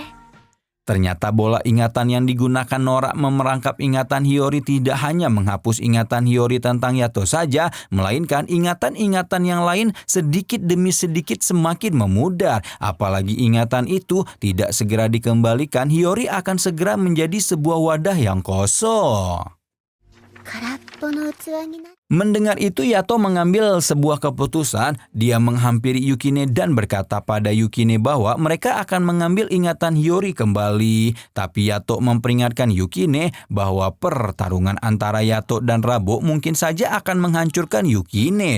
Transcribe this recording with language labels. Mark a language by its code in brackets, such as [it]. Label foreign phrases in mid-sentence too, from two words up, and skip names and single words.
[id] Ternyata bola ingatan yang digunakan Nora memerangkap ingatan Hiyori tidak hanya menghapus ingatan Hiyori tentang Yato saja, melainkan ingatan-ingatan yang lain sedikit demi sedikit semakin memudar. Apalagi ingatan itu tidak segera dikembalikan, Hiyori akan segera menjadi sebuah wadah yang kosong. [ja] 空っぽの器にな [id] Mendengar itu, Yato mengambil sebuah keputusan. Dia menghampiri Yukine dan berkata pada Yukine bahwa mereka akan mengambil ingatan Hiyori kembali. Tapi Yato memperingatkan Yukine bahwa pertarungan antara Yato dan Rabo mungkin saja akan menghancurkan Yukine.